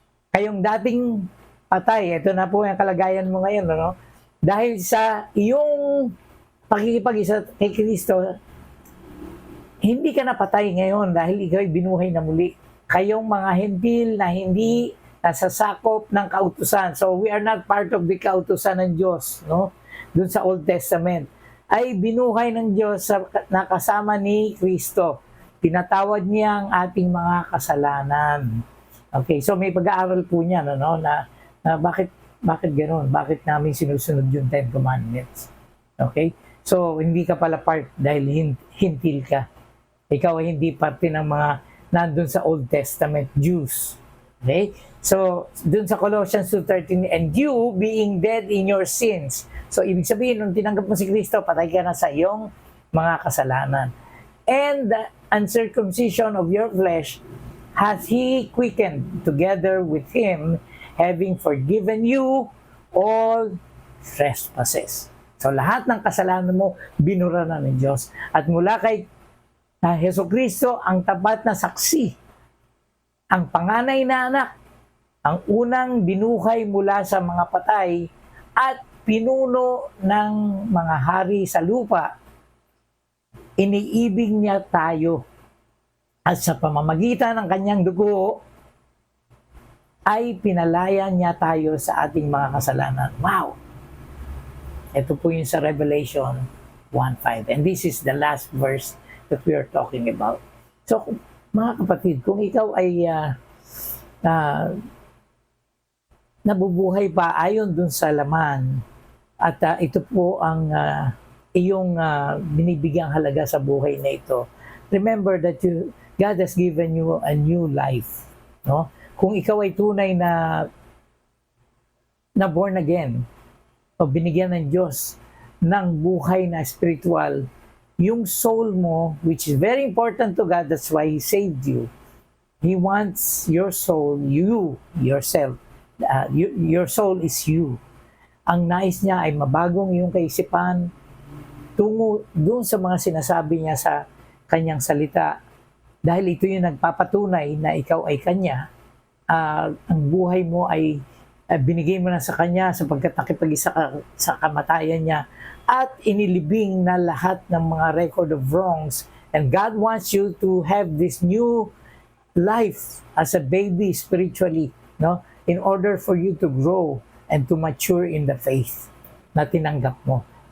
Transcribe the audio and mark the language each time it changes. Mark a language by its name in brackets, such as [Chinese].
[Filipino] Kayong dating patay, ito na po yung kalagayan mo ngayon, no? Dahil sa iyong pakikipag-isa kay Kristo, hindi ka napatay ngayon dahil ikaw ay binuhay na muli. Kayong mga hentil na hindi nasasakop ng kautusan. [English] So, we are not part of the kautusan [Filipino] ng Diyos, no? Doon sa Old Testament ay binuhay ng Diyos na kasama ni Kristo. Pinatawad niya ang ating mga kasalanan. Okay, so may pag-aaral po niya na bakit ganoon? Bakit namin sinusunod yung 10 Commandments? Okay? So hindi ka pala part dahil hintil ka. Ikaw ay hindi parte ng mga nandun sa Old Testament Jews. Okay? So dun sa [English] Colossians 2:13, and you being dead in your sins. [Filipino] So ibig sabihin, nung tinanggap mo si Kristo, patay ka na sa iyong mga kasalanan. [English] And the uncircumcision of your flesh hath He quickened together with Him, having forgiven you all trespasses. [Filipino] So lahat ng kasalanan mo, binura na ng Diyos. At mula kay Jesucristo, ang tapat na saksi, ang panganay na anak, ang unang binuhay mula sa mga patay, at pinuno ng mga hari sa lupa, iniibig niya tayo. At sa pamamagitan ng kanyang dugo, ay pinalaya niya tayo sa ating mga kasalanan. Wow! Ito po yung sa Revelation 1:5. [English] And this is the last verse that we are talking about. [Filipino] So, mga kapatid, kung ikaw ay nabubuhay pa ayon dun sa laman, at ito po ang iyong binibigyang halaga sa buhay na ito, [English] remember that God has given you a new life. [Filipino] No? Kung ikaw ay tunay na born again, o binigyan ng Diyos ng buhay na spiritual, yung soul mo, [English] which is very important to God, that's why He saved you. He wants your soul, you, yourself, your soul is you. [Filipino] Ang nais niya ay mabagong iyong kaisipan tungo doon sa mga sinasabi niya sa kanyang salita. Dahil ito yung nagpapatunay na ikaw ay kanya, ang buhay mo ay binigay mo na sa kanya sapagkat nakipag-isa ka sa kamatayan niya at inilibing na lahat ng mga [English] record of wrongs. And God wants you to have this new life as a baby spiritually, no? In order for you to grow and to mature in the faith [Filipino] na tinanggap mo.